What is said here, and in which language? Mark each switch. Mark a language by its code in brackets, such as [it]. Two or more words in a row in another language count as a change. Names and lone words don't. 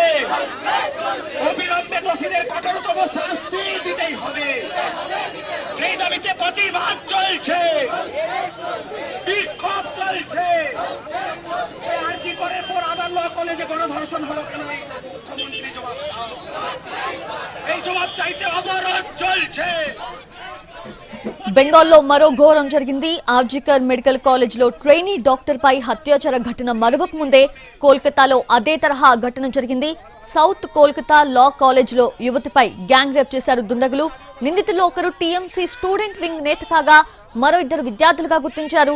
[bn] অবিলম্বে দোষীদের কঠোরতম শাস্তি দিতেই হবে, সেই দাবিতে প্রতিবাদ চলছে, বিক্ষোভ চলছে। আরজি করে পর আবার ল কলেজে গণধর্ষণ হলো কেন? মুখ্যমন্ত্রী জবাব দাও। এই জবাব চাইতে অবরোধ চলছে। [te] బెంగాల్లో మరో ఘోరం జరిగింది. ఆర్జికర్ మెడికల్ కాలేజ్లో [en] trainee doctor [te] పై హత్యాచార ఘటన మరవక ముందే కోల్కతాలో అదే తరహా ఘటన జరిగింది. సౌత్ కోల్కతా లా కాలేజ్లో యువతిపై [en] gang rape [te] చేశారు దుండగులు. నిందితుల్లో ఒకరు టీఎంసీ [en] student wing [te] నేత కాగా మరో ఇద్దరు విద్యార్థులుగా గుర్తించారు.